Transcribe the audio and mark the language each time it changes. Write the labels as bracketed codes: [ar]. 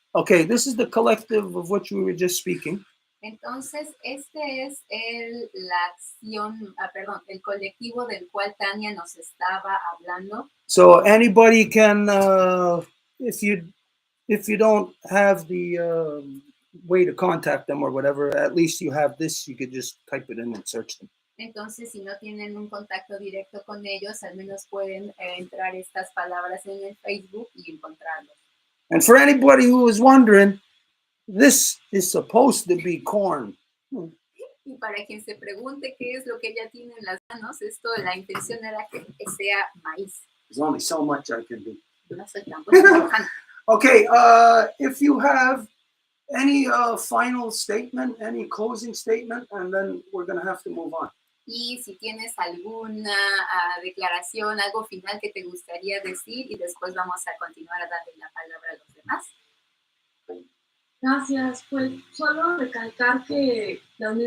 [en] Okay, this is the collective of which we were just speaking. [es] Entonces, este es la acción, el colectivo del cual Tania nos estaba hablando. [en] So anybody can, if you don't have the way to contact them or whatever, at least you have this, you could just type it in and search them. [es] Entonces, si no tienen un contacto directo con ellos, al menos pueden entrar estas palabras en el Facebook y encontrarlos. [en] And for anybody who is wondering, this is supposed to be corn. [es] Y para quien se pregunte qué es lo que ella tiene en las manos, esto, la intención era que sea maíz. [en] There's only so much I can do. [es] No soy tan buena trabajando. [en] Okay, if you have any final statement, any closing statement, and then we're going to have to move on. [es] Y si tienes alguna declaración, algo final que te gustaría decir, y después vamos a continuar a darle la palabra a los demás. Gracias, pues solo recalcar que las mismas